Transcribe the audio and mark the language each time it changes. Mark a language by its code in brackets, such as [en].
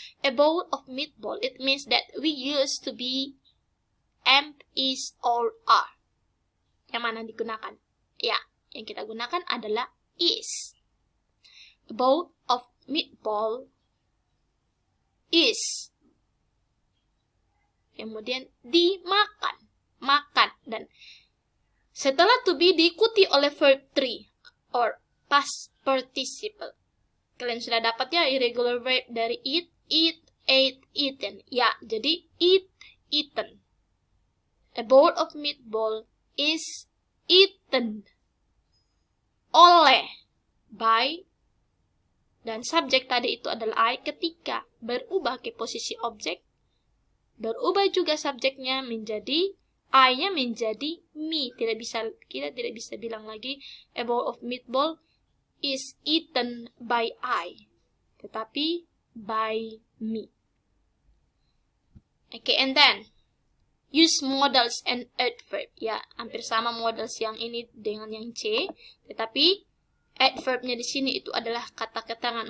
[en] A bowl of meatball, it means that we use to be am, is, or are. [id] Yang mana digunakan? Ya, yang kita gunakan adalah is. [en] A bowl of meatball is. [id] Kemudian dimakan, makan, dan setelah to be diikuti oleh verb 3 [en] or past participle. [id] Kalian sudah dapat ya irregular verb dari eat, ate, eaten. Ya, jadi [en] eat, eaten. A bowl of meatball is eaten oleh, by, [id] dan subjek tadi itu adalah [en] I. [id] Ketika berubah ke posisi objek, berubah juga subjeknya menjadi I-nya menjadi me. Kita tidak bisa bilang lagi [en] a bowl of meatball is eaten by I, [id] tetapi by me. [en] Okay, and then use modals and adverb. [id] Ya, hampir sama modals yang ini dengan yang C, tetapi adverb-nya di sini itu adalah kata keterangan.